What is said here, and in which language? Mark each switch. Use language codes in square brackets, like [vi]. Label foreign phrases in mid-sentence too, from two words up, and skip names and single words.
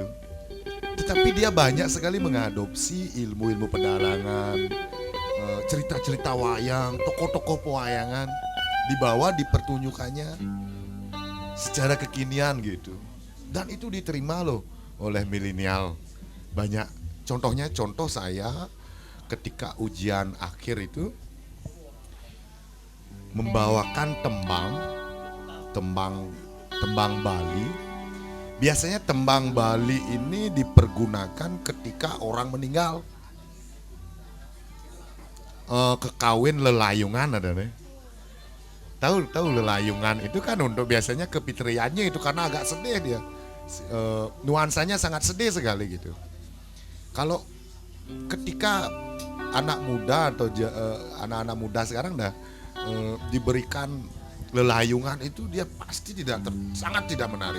[id] Tetapi dia banyak sekali mengadopsi ilmu-ilmu pedalangan, cerita-cerita wayang, tokoh-tokoh pewayangan dibawa dipertunjukannya secara kekinian gitu. Dan itu diterima loh oleh milenial. Banyak contoh saya ketika ujian akhir itu membawakan tembang Bali. Biasanya tembang Bali ini dipergunakan ketika orang meninggal. Kekawin lelayungan ada nih. Tahu lelayungan itu kan untuk biasanya kepitriannya itu karena agak sedih dia. Nuansanya sangat sedih sekali gitu. Kalau ketika anak muda atau anak-anak muda sekarang diberikan lelayungan itu dia pasti sangat tidak menarik.